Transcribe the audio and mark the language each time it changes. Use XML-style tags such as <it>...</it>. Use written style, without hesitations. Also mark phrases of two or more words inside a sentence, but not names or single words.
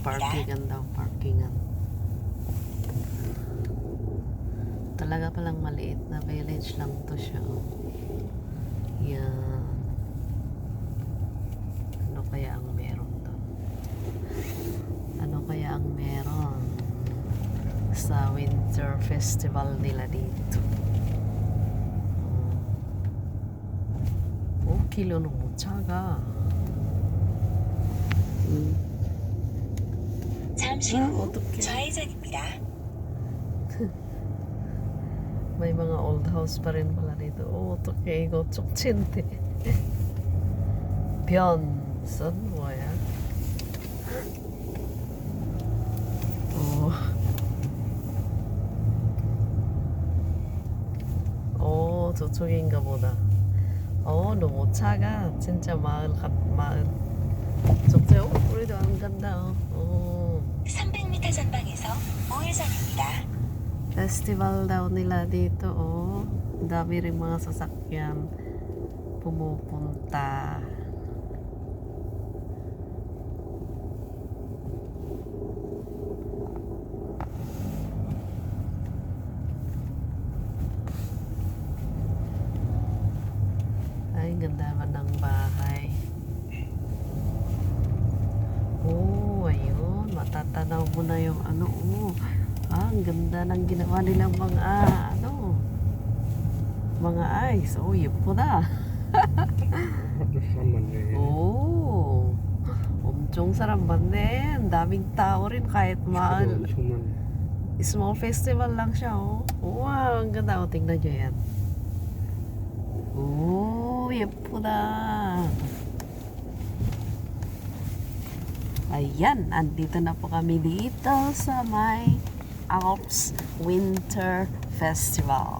<tl>parkingan daw, parkingan. Talaga palang maliit na village lang to siya. Yan. Ano kaya ang meron doon? Ano kaya ang meron sa winter festival nila dito?</tl> <ko>길로는 못 차가. 잠시 후 어떡해. 좌회전입니다.</ko> <tl>May mga</tl> <en>old house</en> <tl>pa rin pala dito.</tl> <ko>어떡해 이거 쪽친데. 변선 뭐야? 저쪽인가 보다. 너무 차가 진짜 마을 저쪽 우리도 안 간다. 300m 전방에서 우회전입니다.</ko> <tl>Festival daw nila dito. Ang dami rin mga sasakyan pumupunta. Ay, ganda naman ng bahay. Ayun. Matatanaw mo na yung ang ganda ng ginawa nilang mga ice.</tl> <ko>예쁘다. 엄청 사람 많네.</ko> <tl>Ang daming tao rin kahit maal.</tl> <en>Small festival</en> <tl>lang siya. Wow, ang ganda. Tingnan nyo yan. 예쁘다. Ayan, andito na po kami dito sa may Alps Winter Festival.</tl>